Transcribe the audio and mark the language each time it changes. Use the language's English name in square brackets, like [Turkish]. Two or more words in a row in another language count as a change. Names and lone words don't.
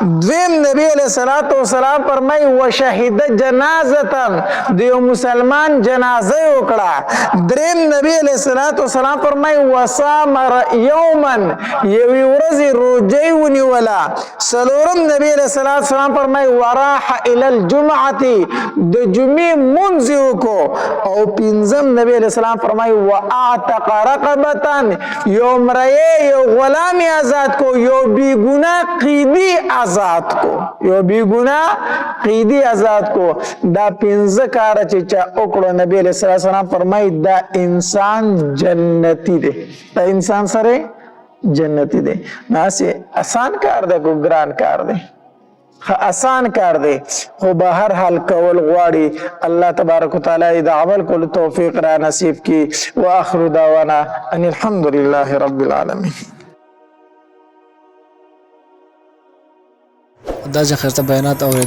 [Pashto] دویم نبی علیہ السلام فرمایي [Arabic] وشهد جنازه [Pashto] د یو مسلمان جنازه وکړه. دریم نبی علیہ السلام فرمایي [Arabic] وصام یوما [Pashto] یوی ورځ روزه ونیولا. څلورم نبی علیہ السلام فرمایي [Arabic] وراح الى الجمعه [Pashto] د جمعې منځ وکړو. او پنځم نبی علیہ السلام فرمایي [Arabic] واعتق رقبه [Pashto] یو مریه یو غلام آزاد کو یو بی گناه قیدی آزاد کو دا 15 کار چې چا وکړو نبی علیہ السلام فرمایي دا انسان جنتی دی. دا انسان سره جنتی دی. ناسه آسان کار دی کو ګران کار دی؟ آسان کار دی خو به هر حال کول غواړي. الله تبارک وتعالی د عمل کولو توفیق را نصیب کی. [Arabic] واخر دعوانا ان الحمد لله رب العالمین. دا ځخرته بیانات اوریدل